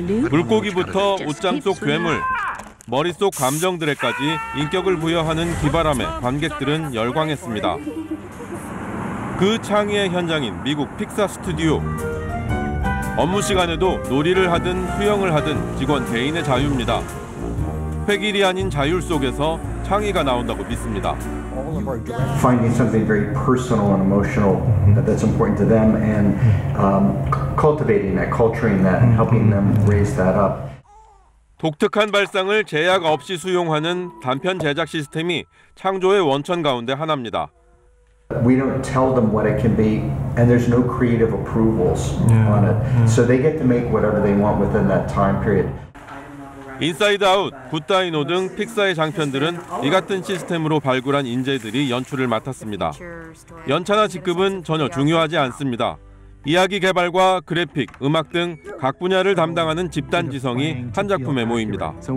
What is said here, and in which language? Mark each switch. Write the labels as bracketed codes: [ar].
[ko] 물고기부터 옷장 속 괴물, 머릿속 감정들에까지 인격을 부여하는 기발함에 관객들은 열광했습니다. 그 창의의 현장인 미국 픽사 스튜디오. 업무 시간에도 놀이를 하든 수영을 하든 직원 개인의 자유입니다. 획일이 아닌 자율 속에서 창의가 나온다고 믿습니다. [en] Finding something very personal and emotional that's important to them and cultivating that, culturing that, and helping them raise that up. [ko] 독특한 발상을 제약 없이 수용하는 단편 제작 시스템이 창조의 원천 가운데 하나입니다. [en] We don't tell them what it can be, and there's no creative approvals on it. So they get to make whatever they want within that time period. [ko] 인사이드 아웃, 굿다이노 등 픽사의 장편들은 이 같은 시스템으로 발굴한 인재들이 연출을 맡았습니다. 연차나 직급은 전혀 중요하지 않습니다. 이야기 개발과 그래픽, 음악 등 각 분야를 담당하는 집단 지성이 한 작품에 모입니다.